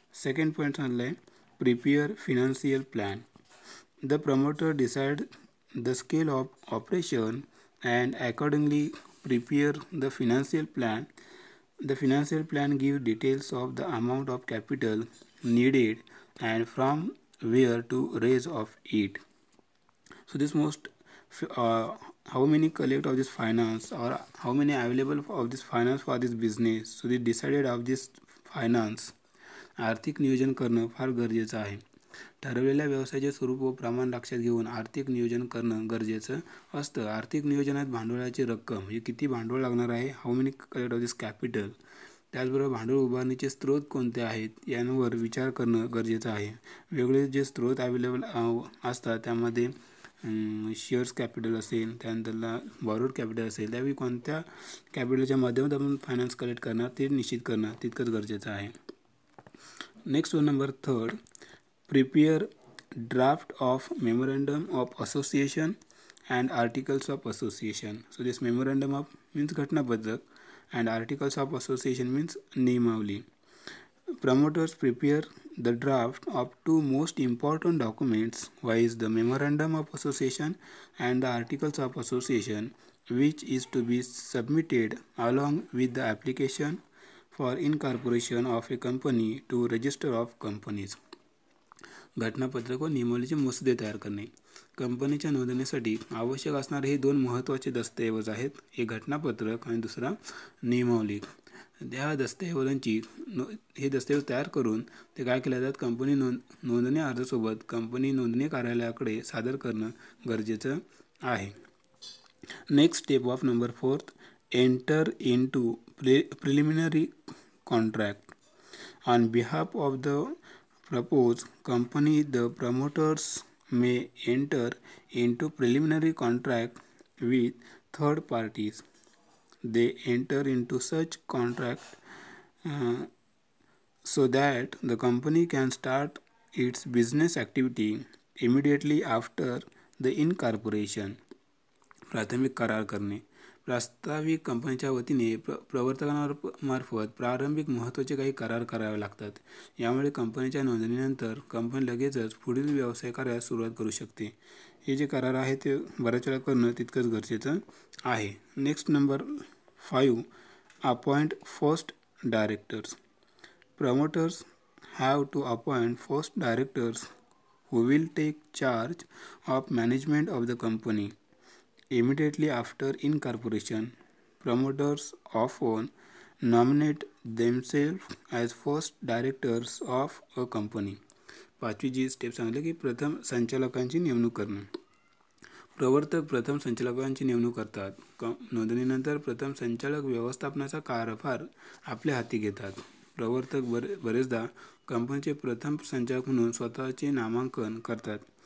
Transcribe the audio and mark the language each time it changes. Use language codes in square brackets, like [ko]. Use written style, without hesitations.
[en] second point [mr] सांगितलं आहे [en] prepare financial plan. The promoter decide the scale of operation and accordingly prepare the financial plan. The financial plan gives details of the amount of capital needed and from where to raise of it. So this most how many collect of this finance or how many available of this finance for this business. So they decided of this finance. [mr] आर्थिक नियोजन करणं फार गरजेचं आहे. ठरवलेल्या व्यवसायाचे स्वरूप व प्रमाण लक्षात घेऊन आर्थिक नियोजन करणं गरजेचं असतं. आर्थिक नियोजनात भांडवलाची रक्कम म्हणजे किती भांडवल लागणार आहे, [en] how many collect of this capital, [mr] त्याचबरोबर भांडवल उभारणीचे स्रोत कोणते आहेत यांवर विचार करणं गरजेचं आहे. वेगळे जे स्रोत अवेलेबल असतात त्यामध्ये शेअर्स कॅपिटल असेल, त्यानंतर बॉरोड कॅपिटल असेल, त्यावेळी कोणत्या कॅपिटलच्या माध्यमातून आपण फायनान्स कलेक्ट करणार ते निश्चित करणं तितकंच गरजेचं आहे. [en] Next one, number third, prepare draft of memorandum of association and articles of association. So this memorandum of means घटनापत्रक and articles of association means नियमावली. Promoters prepare the draft of two most important documents, is the memorandum of association and the articles of association, which is to be submitted along with the application for incorporation of a company to register of companies. [mr] घटनापत्रक व नियमावलीचे मसुदे तयार करणे. कंपनीच्या नोंदणीसाठी आवश्यक असणारे हे दोन महत्त्वाचे दस्तऐवज आहेत. एक घटनापत्रक आणि दुसरा नियमावली. त्या दस्तऐवजांची हे दस्तऐवज तयार करून ते काय केले जातात, कंपनी नोंदणी अर्जासोबत कंपनी नोंदणी कार्यालयाकडे सादर करणं गरजेचं आहे. [en] Next step of number fourth, enter into preliminary contract. On behalf of the proposed company, the promoters may enter into preliminary contract with third parties. They enter into such contract so that the company can start its business activity immediately after the incorporation. [mr] प्राथमिक करार करणे. प्रास्ताविक कंपनीच्या वतीने प्रवर्तकांमार्फत प्रारंभिक महत्त्वाचे काही करार करावे लागतात. यामुळे कंपनीच्या नोंदणीनंतर कंपनी लगेचच पुढील व्यवसाय कार्यास सुरुवात करू शकते. हे जे करार आहे ते बऱ्याच वेळा करणं तितकंच गरजेचं आहे. [en] Next number 5, appoint first directors. Promoters have to appoint first directors who will take charge of management of the company immediately after incorporation. Promoters often nominate themselves as first directors of a company. [mr] पाचवी जी step सांगितलं की प्रथम संचालकांची नेमणूक करणं. प्रवर्तक प्रथम संचालकांची नेमणूक करतात. नोंदणीनंतर प्रथम संचालक व्यवस्थापनाचा कारभार आपल्या हाती घेतात. प्रवर्तक बरेचदा कंपनीचे प्रथम संचालक म्हणून स्वतःचे नामांकन करतात.